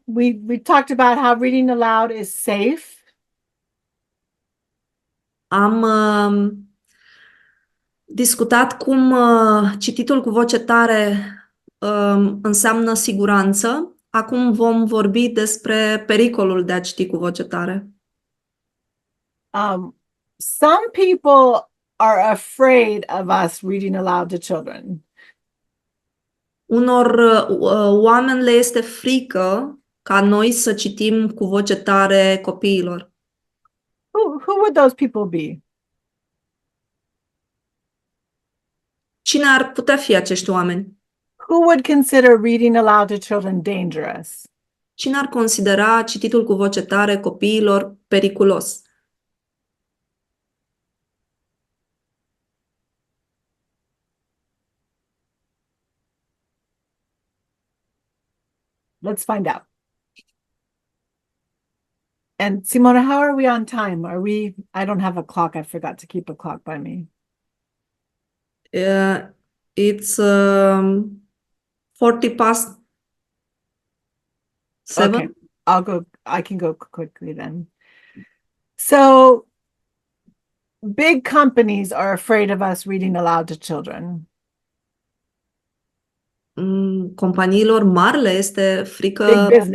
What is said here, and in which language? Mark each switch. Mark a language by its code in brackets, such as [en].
[en] We talked about how reading aloud is safe. [ro] Am discutat cum cititul cu voce tare înseamnă siguranță. Acum vom vorbi despre pericolul de a citi cu voce tare. [en] Some people are afraid of us reading aloud to children. [ro] Unor oameni le este frică ca noi să citim cu voce tare copiilor. [en] Who would those people be? [ro] Cine ar putea fi acești oameni? [en] Who would consider reading aloud to children dangerous? [ro] Cine ar considera cititul cu voce tare copiilor periculos? [en] Let's find out. And Simona, how are we on time? I don't have a clock. I forgot to keep a clock by me. It's 40 past 7. Okay, I can go quickly then. So big companies are afraid of us reading aloud to children. [ro] Companiilor mari le este frică.